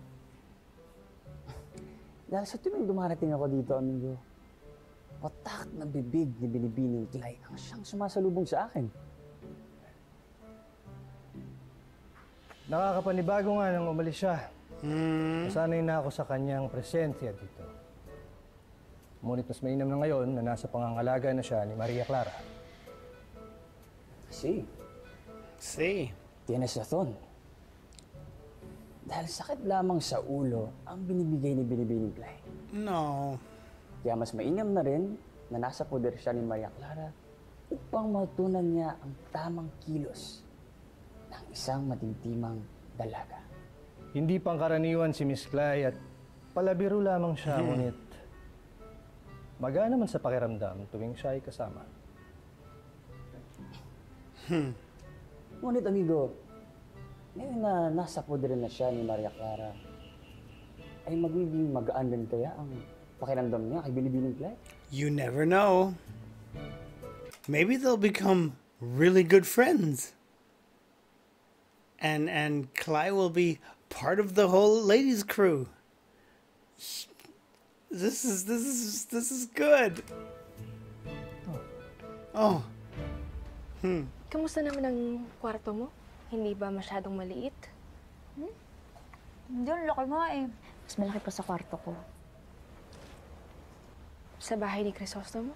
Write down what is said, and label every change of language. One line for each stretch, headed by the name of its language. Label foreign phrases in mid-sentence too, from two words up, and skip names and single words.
Filipino: Dahil sa tuwing dumarating ako dito, amigo, watak na bibig ni Binibining Clay ang siyang sumasalubong sa akin. Nakakapanibago nga nang umalis siya. Nasanay na ako sa kanyang presensya dito. Ngunit mas mainam na ngayon na nasa pangangalaga na siya ni Maria Clara.
Spanish: Sí. Tienes razón.
Filipino: Dahil sakit lamang sa ulo ang binibigay ni Binibining Clay. No. Kaya mas mainam na rin na nasa poder siya ni Maria Clara upang matunan niya ang tamang kilos ng isang matintimang dalaga. Hindi pangkaraniwan si Miss Clay at palabiro lamang siya, ngunit magaan naman sa pakiramdam tuwing siya ay kasama. Ngunit amigo, ngayon na nasa poder na siya ni Maria Clara, ay magiging magaan din kaya ang pakiramdam niya kay Binibining Clay?
English: You never know. Maybe they'll become really good friends. And Clay will be part of the whole ladies' crew. This is good. Oh.
Filipino: Kamusta naman ang kwarto mo? Hindi ba masyadong maliit? Hindi, ang laki mo eh. Mas malaki pa sa kwarto ko. Sa bahay ni Crisostomo?